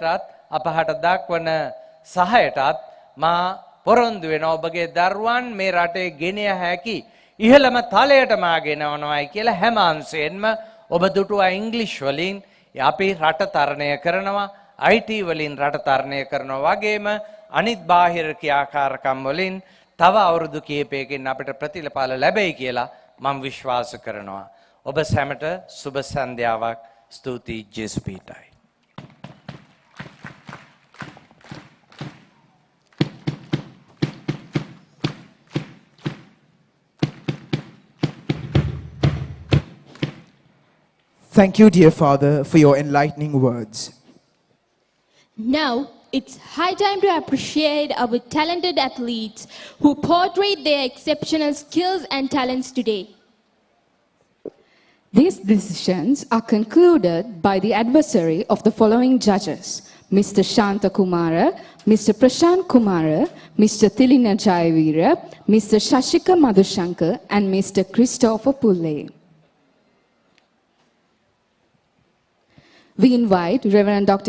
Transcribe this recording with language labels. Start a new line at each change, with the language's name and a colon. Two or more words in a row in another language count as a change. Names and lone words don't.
Sinhala: අපහට දක්වන සහයටත් මා පොරොන්දු වෙන ඔබගේ දරුවන් මේ රටේ ගෙනිය හැකි ඉහළම තලයට මා ගෙනවනවායි කියලා හැම අංශයෙන්ම ඔබ දුටුවා ඉංග්‍රීසි වලින් අපි රට තරණය කරනවා IT වලින් රට තරණය කරනවා වගේම අනිත් බාහිර ක්‍රියාකාරකම් වලින් තව අවුරුදු කිහිපයකින් අපිට ප්‍රතිඵල ලැබෙයි කියලා මම විශ්වාස කරනවා. ඔබ සැමට සුබ සන්ධ්‍යාවක්. ස්තුතියි ජේසු පීඨයි.
English: Thank you, dear Father, for your enlightening words. Now, it's high time to appreciate our talented athletes who portrayed their exceptional skills and talents today. These decisions are concluded by the adversary of the following judges: Mr. Shanta Kumara, Mr. Prashant Kumara, Mr. Tilina Jayavira, Mr. Shashika Madhushankar, and Mr. Christopher Pulle. We invite Reverend Dr.